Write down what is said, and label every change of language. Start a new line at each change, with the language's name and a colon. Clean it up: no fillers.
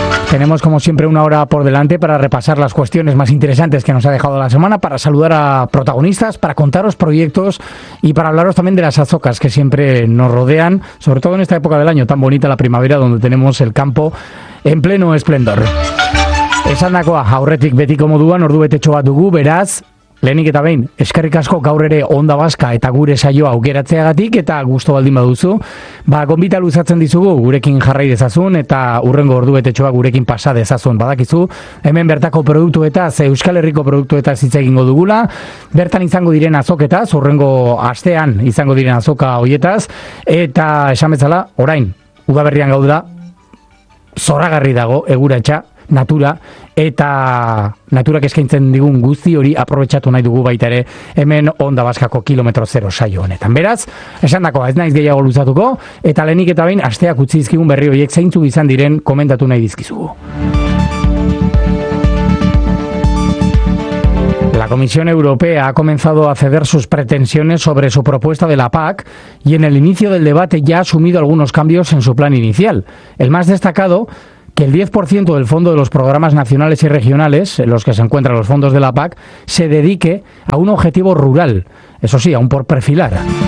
Spanish: Tenemos, como siempre, una hora por delante para repasar las cuestiones más interesantes que nos ha dejado la semana, para saludar a protagonistas, para contaros proyectos y para hablaros también de las azocas que siempre nos rodean, sobre todo en esta época del año tan bonita, la primavera, donde tenemos el campo en pleno esplendor.
Basque: Esandakoa, aurretik betiko moduan, ordu betetxo bat dugu, beraz, lehenik eta behin, eskerrik asko gaur ere Onda Vasca eta gure saioa aukeratzeagatik eta gusto baldin baduzu, ba, gonbita luzatzen dizugu gurekin jarrai dezazun eta urrengo ordu betetxoa gurekin pasa dezazun. Badakizu, hemen bertako produktuetaz, Euskal Herriko produktuetaz hitz egingo dugula, bertan izango diren azoketaz, urrengo astean izango diren azoka hoietaz, eta esan bezala, orain, udaberrian gaudela, zoragarri dago, eguratsa, natura, eta naturak eskaintzen digun guzti hori aprobetxatu nahi dugu baita ere hemen Onda Vascako kilometro zero saio honetan. Beraz, esandakoa, ez naiz gehiago luzatuko, eta lehenik eta behin, asteak utzi dizkigun berri horiek zeintzuk izan diren komentatu nahi dizkizugu.
Spanish: La Comisión Europea ha comenzado a ceder sus pretensiones sobre su propuesta de la PAC y en el inicio del debate ya ha asumido algunos cambios en su plan inicial. El más destacado, que el 10% del fondo de los programas nacionales y regionales, en los que se encuentran los fondos de la PAC, se dedique a un objetivo rural, eso sí, aún por perfilar.